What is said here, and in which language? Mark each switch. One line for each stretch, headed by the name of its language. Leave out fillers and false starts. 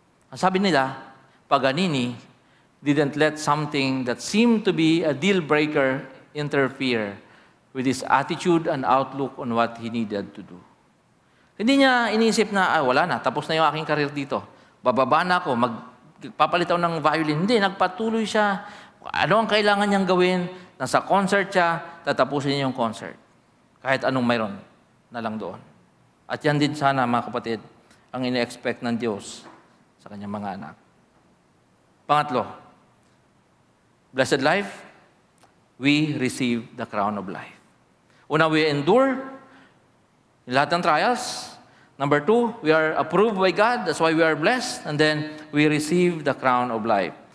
Filipino: Ang sabi nila,
English: Paganini didn't let something that seemed to be a deal breaker interfere with his attitude and outlook on what he needed to do.
Filipino: Hindi niya iniisip na, wala na, tapos na yung aking karir dito. Bababa na ako, magpapalit ako ng violin. Hindi, nagpatuloy siya. Ano ang kailangan niyang gawin? Nasa concert siya, tatapusin niya yung concert. Kahit anong mayroon na lang doon. At yan din sana, mga kapatid, ang ine-expect ng Diyos sa kanyang mga anak.
English: Pangatlo, blessed life, we receive the crown of life. Una, we endure in
Filipino: lahat ng
English: trials. Number 2, we are approved by God. That's why we are blessed. And then, we receive the crown of life.